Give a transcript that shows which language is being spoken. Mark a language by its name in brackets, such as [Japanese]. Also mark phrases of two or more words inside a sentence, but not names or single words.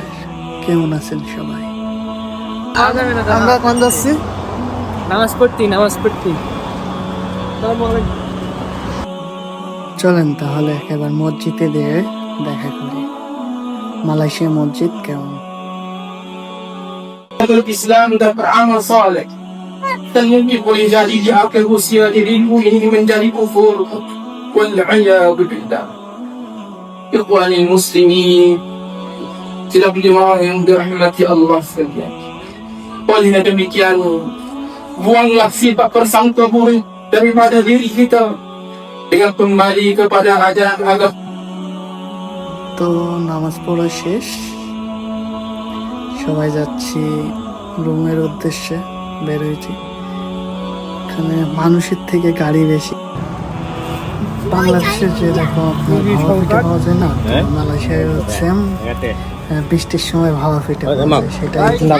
[Bangla] কেমন আছেন সবাই? আমরা কোন যাচ্ছি? নামাজ পড়তি। চলেন তাহলে এবার মসজিদে দিয়ে দেখা করি। মালয়েশিয়া মসজিদ কেমন? [Malay] الإسلام dan beramal saleh dan mungkin boleh jadi dia akan usia dirimu ini menjadi kufur [Arabic] والعياذ بالله. إخواني مسلمين, [Malay] tidak jemaah yang dirahmati Allah sekalian. Oleh demikian, buanglah sifat persangka buruk daripada diri kita dengan kembali kepada ajaran agama. [Bangla] তো নামাজ পড়া শেষ, সবাই যাচ্ছি রুমের উদ্দেশ্যে বের হয়েছি। এখানে মানুষের থেকে গাড়ি বেশি। বাংলাদেশের যে দেখো আপনার ভাবা পিঠা পাওয়া যায় না, মালয়েশিয়ায় হচ্ছে বৃষ্টির সময় ভাবা পিঠা পাওয়া যায়, সেটাই।